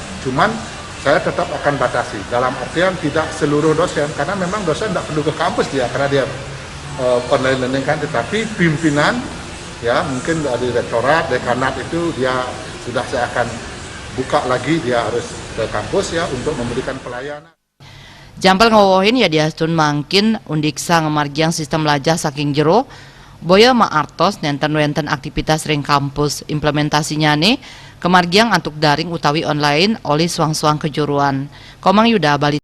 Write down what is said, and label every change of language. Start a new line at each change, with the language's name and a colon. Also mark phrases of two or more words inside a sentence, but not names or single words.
Indonesian: Cuman saya tetap akan batasi, dalam artian tidak seluruh dosen, karena memang dosen tidak perlu ke kampus dia, karena dia
English: online learning
Indonesian: kan, tetapi pimpinan, ya mungkin dari rektorat, dekanat itu dia sudah saya akan buka lagi, dia harus ke kampus ya untuk memberikan pelayanan.
Balinese: Jampel ngawohin ya diastun mangkin Undiksa ngemargiang sistem lajah saking jero, boya ma'artos nenten aktivitas ring kampus implementasinya nih kemargiang antuk daring utawi online oleh suang-suang kejuruan. Komang Yuda Bali.